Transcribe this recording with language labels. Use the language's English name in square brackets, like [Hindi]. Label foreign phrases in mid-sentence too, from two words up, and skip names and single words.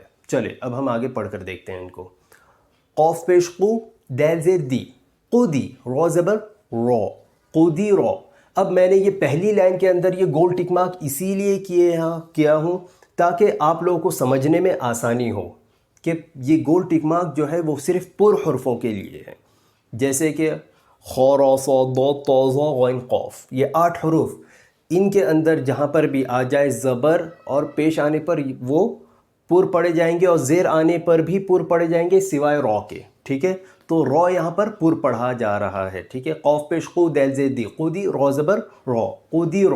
[Urdu] چلے اب ہم آگے پڑھ کر دیکھتے ہیں ان کو. قوف پیش قو, دال زیر دی, قودی, رو زبر رو, قودی رو. اب میں نے یہ پہلی لائن کے اندر یہ گول [English] tick mark [Urdu] اسی لیے کیا ہوں تاکہ آپ لوگوں کو سمجھنے میں آسانی ہو کہ یہ گول [English] tick mark [Urdu] جو ہے وہ صرف پر حرفوں کے لیے ہے. جیسے کہ خ را ص ض ط ظ غ قاف, یہ 8 حروف, ان کے اندر جہاں پر بھی آ جائے زبر اور پیش آنے پر وہ پر پڑے جائیں گے اور زیر آنے پر بھی پر پڑے جائیں گے سوائے رو کے, ٹھیک ہے. تو رو یہاں پر پر پڑھا جا رہا ہے, ٹھیک ہے. قوف پیش قو, دال زیر دی, قودی, رو زبر رو, قودی رو.